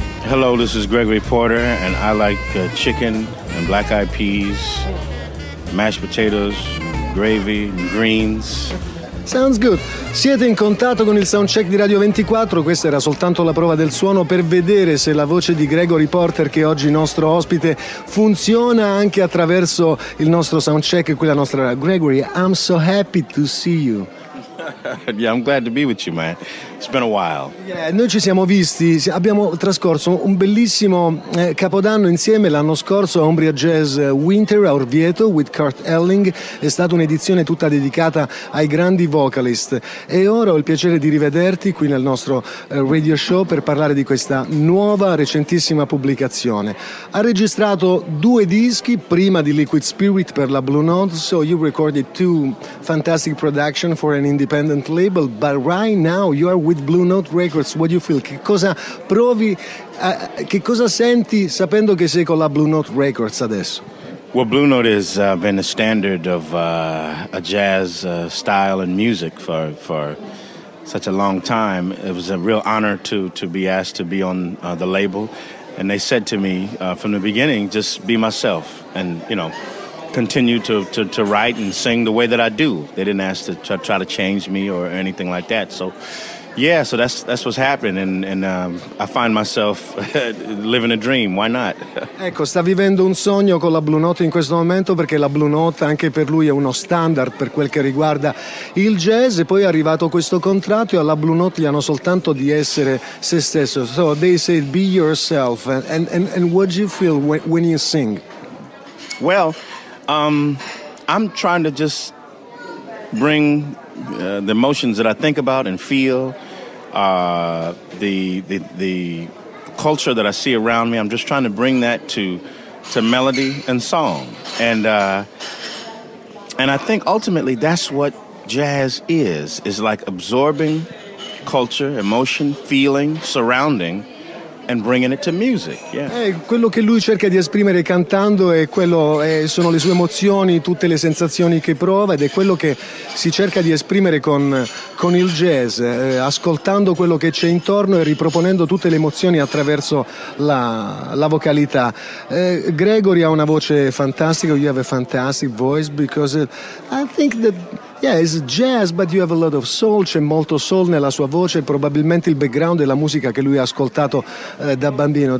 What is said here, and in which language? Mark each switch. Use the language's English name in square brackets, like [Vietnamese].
[English] Hello, this is Gregory Porter, and I like chicken and black-eyed peas, mashed potatoes, gravy, greens. Sounds good. [Italian] Siete in contatto con il soundcheck di Radio 24. Questa era soltanto la prova del suono per vedere se la voce di Gregory Porter, che oggi nostro ospite, funziona anche attraverso il nostro soundcheck e quella nostra. [English] Gregory, I'm so happy to see you. Yeah, I'm glad to be with you, man. It's been a while. [Italian] Yeah, noi ci siamo visti, abbiamo trascorso un bellissimo capodanno insieme l'anno scorso a Umbria Jazz Winter a Orvieto with Kurt Elling. È stata un'edizione tutta dedicata ai grandi vocalist. E ora ho il piacere di rivederti qui nel nostro radio show per parlare di questa nuova, recentissima pubblicazione. Ha registrato due dischi prima di Liquid Spirit per la Blue Note. [English] So you recorded two fantastic productions for an independent label, but right now you are with Blue Note Records. What do you feel? [Italian] Che cosa provi, che cosa senti sapendo che sei con la Blue Note Records adesso? [English] Well, Blue Note has been a standard of a jazz style and music for such a long time. It was a real honor to be asked to be on the label, and they said to me from the beginning, just be myself, and you know, continue to write and sing the way that I do. They didn't ask to try to change me or anything like that. So, yeah, so that's what's happened, and I find myself living a dream. Why not? [Italian] Ecco, sta vivendo un sogno con la Blue Note in questo momento, perché la Blue Note anche per lui è uno standard per quel che riguarda il jazz. E poi è arrivato questo contratto e alla Blue Note gli hanno soltanto di essere se stesso. [English] So they say be yourself, and what do you feel when you sing? Well, I'm trying to just bring the emotions that I think about and feel, the culture that I see around me. I'm just trying to bring that to melody and song, and I think ultimately that's what jazz is like: absorbing culture, emotion, feeling, surrounding, and bringing it to music. Yeah. [Italian] Quello che lui cerca di esprimere cantando è quello, sono le sue emozioni, tutte le sensazioni che prova, ed è quello che si cerca di esprimere con il jazz, ascoltando quello che c'è intorno e riproponendo tutte le emozioni attraverso la vocalità. Gregory ha una voce fantastica. [English] You have a fantastic voice because I think that, yeah, it's jazz, but you have a lot of soul. [Italian] C'è molto soul nella sua voce, probabilmente il background e la musica che lui ha ascoltato da bambino.